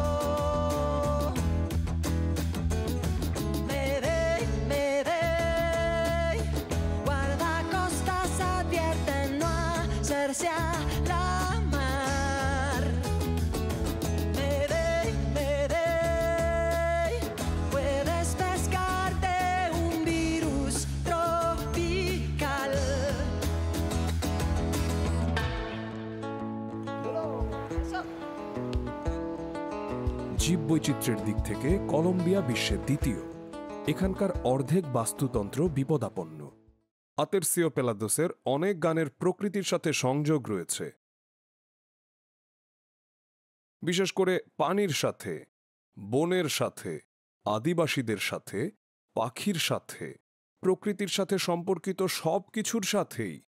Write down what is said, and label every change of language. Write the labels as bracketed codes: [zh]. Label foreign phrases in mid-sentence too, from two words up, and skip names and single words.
[es] Guardacostas advierten no hacerse a la mar. Puedes pescarte un virus tropical. [bn] জীববৈচিত্র্যের দিক থেকে কলম্বিয়া বিশ্বের দ্বিতীয়। এখানকার অর্ধেক বাস্তুতন্ত্র বিপদাপন্ন। আতেরসিওপেলাদোসের অনেক গানের প্রকৃতির সাথে সংযোগ রয়েছে, বিশেষ করে পানির সাথে, বনের সাথে, আদিবাসীদের সাথে, পাখির সাথে, প্রকৃতির সাথে সম্পর্কিত সব কিছুর সাথেই।